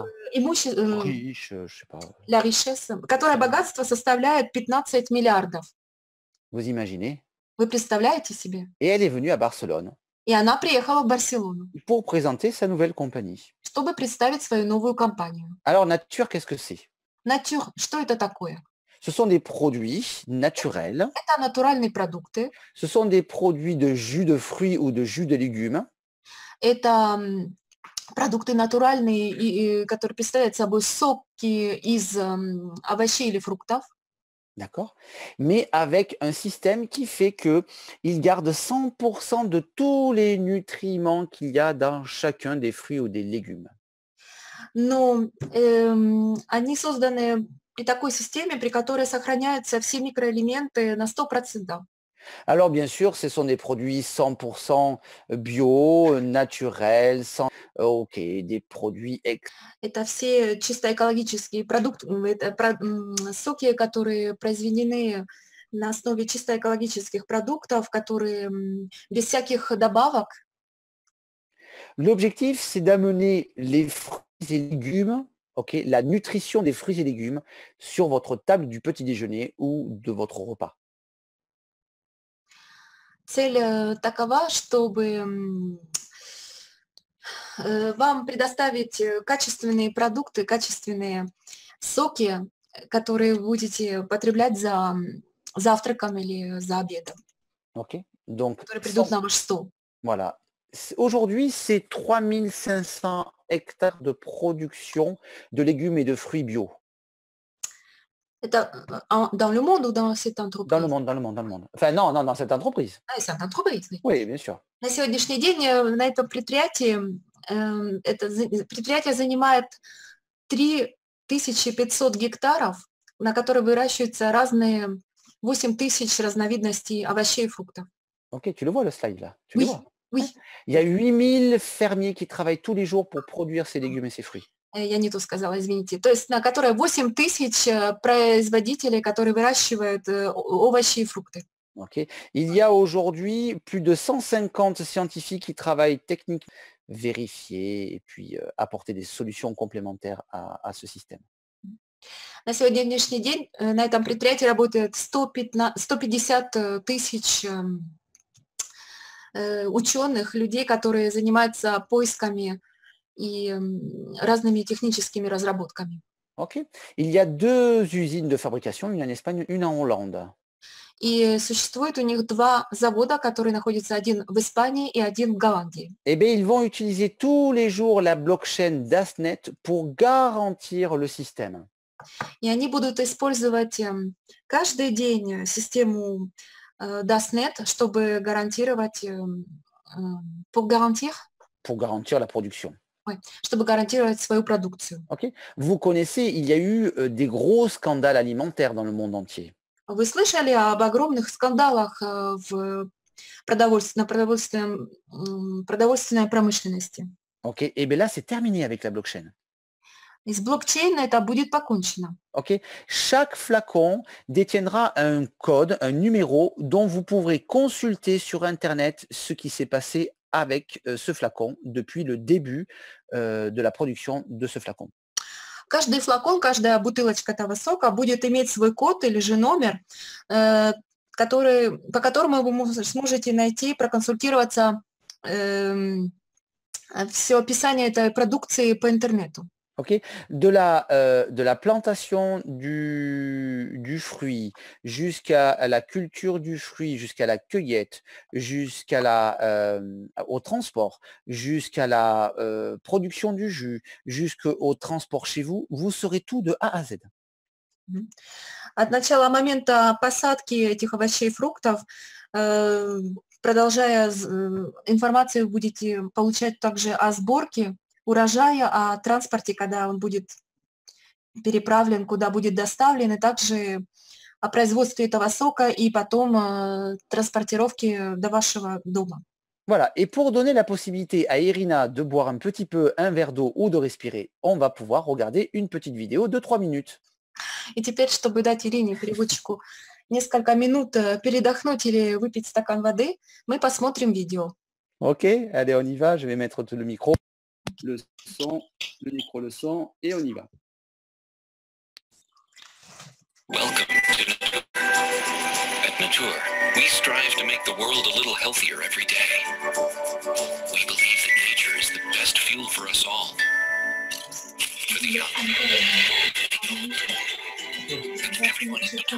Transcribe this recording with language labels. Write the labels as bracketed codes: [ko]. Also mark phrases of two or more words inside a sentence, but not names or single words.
[ru] которое [fr] riche, je sais pas. la richesse, [ru] которое богатство составляет 15 миллиардов. [fr] Vous imaginez? [ru] Вы представляете себе? [fr] Et elle est venue à Barcelone [ru] И она приехала в Барселону, [fr] pour présenter sa nouvelle compagnie. [ru] чтобы представить свою новую компанию. [fr] Alors, Nature, qu'est-ce que c'est? Nature, [ru] что это такое? [fr] Ce sont des produits naturels. [ru] Это натуральные продукты. [fr] Ce sont des produits de jus de fruits ou de jus de légumes. [ru] Это продукты натуральные, которые представляют собой соки из овощей или фруктов. [fr] D'accord? Mais avec un système qui fait qu'il garde 100% de tous les nutriments qu'il y a dans chacun des fruits ou des légumes. [ru] Но они созданы при такой системе, при которой сохраняются все микроэлементы на 100%. [fr] Alors bien sûr, ce sont des produits 100% bio, naturels, des produits [ru] Это все чисто экологические продукты, соки, которые произведены на основе чисто экологических продуктов, которые без всяких добавок. [fr] L'objectif, c'est d'amener les fruits et légumes, ok, la nutrition des fruits et légumes sur votre table du petit déjeuner ou de votre repas. [ru] Цель такова, чтобы вам предоставить качественные продукты, качественные соки, которые вы будете потреблять за завтраком или за обедом, [fr] Ok. Donc, [ru] которые придут на ваш стол. [fr] voilà. Aujourd'hui, c'est 3500 hectares de production de légumes et de fruits bio. Это dans le monde ou dans cette Dans le entreprise? monde, dans le monde, dans le monde. Enfin, non, non, dans cette entreprise. C'est une entreprise, oui. Oui, bien sûr. [ru] На сегодняшний день на этом предприятии предприятие занимает 3500 гектаров, на которые выращиваются разные 8000 разновидностей овощей и фруктов. [fr] Ok, tu le vois le slide là? Tu le Oui, vois? oui, Ouais. Il y a 8000 fermiers qui travaillent tous les jours pour produire ces légumes et ces fruits. [ru] я не то сказала, извините. То есть на которые 8000 производителей, которые выращивают овощи и фрукты. [fr] Ok. Il y a aujourd'hui plus de 150 scientifiques qui travaillent techniquement, vérifier et puis apporter des solutions complémentaires à ce système. [ru] На сегодняшний день на этом предприятии работает 150 тысяч ученых, людей, которые занимаются поисками и разными техническими разработками. [fr] Ok. Il y a deux usines de fabrication, une en Espagne, une en Hollande. [ru] И существует у них два завода, которые находятся один в Испании и один в Голландии. [fr] Eh bien, ils vont utiliser tous les jours la blockchain DASNet pour garantir le système. [ru] И они будут использовать каждый день систему DASNet, чтобы гарантировать, [fr] pour garantir, Pour garantir la production. ouais, [ru] чтобы гарантировать свою продукцию. [fr] Ok. Vous connaissez, il y a eu des gros scandales alimentaires dans le monde entier. [ru] Вы слышали об огромных скандалах в продовольственной промышленности? [fr] Ok. Et bien là, c'est terminé avec la blockchain. [ru] И с блокчейна это будет покончено. [fr] Ok. Chaque flacon détiendra un code, un numéro dont vous pourrez consulter sur Internet ce qui s'est passé avec ce flacon depuis le début de la production de ce flacon. [ru] Каждый флакон, каждая бутылочка этого сока будет иметь свой код или же номер, по которому вы сможете найти, проконсультироваться все описание этой продукции по интернету. [fr] Ok. De la plantation du fruit jusqu'à la culture du fruit, jusqu'à la cueillette, au transport, jusqu'à la production du jus, jusqu'au transport chez vous, vous saurez tout de A à Z. [ru] От начала момента посадки этих овощей и фруктов, продолжая информацию, вы будете получать также о сборке урожая, о транспорте, когда он будет переправлен, куда будет доставлен, и также о производстве этого сока и потом транспортировке до вашего дома. [fr] Voilà, et pour donner la possibilité à Irina de boire un petit peu un verre d'eau ou de respirer, on va pouvoir regarder une petite vidéo de 3 minutes. [ru] И теперь, чтобы dать Ирине, переводчику, несколько минут передохнуть или выпить стакан воды, мы посмотрим видео. [fr] Ok, allez, on y va. Je vais mettre le micro, le son, le micro, le son, et on y va. [en] Welcome to Nature. At Nature, we strive to make the world a little healthier every day. We believe that nature is the best fuel for us all. For the young, and everyone in between.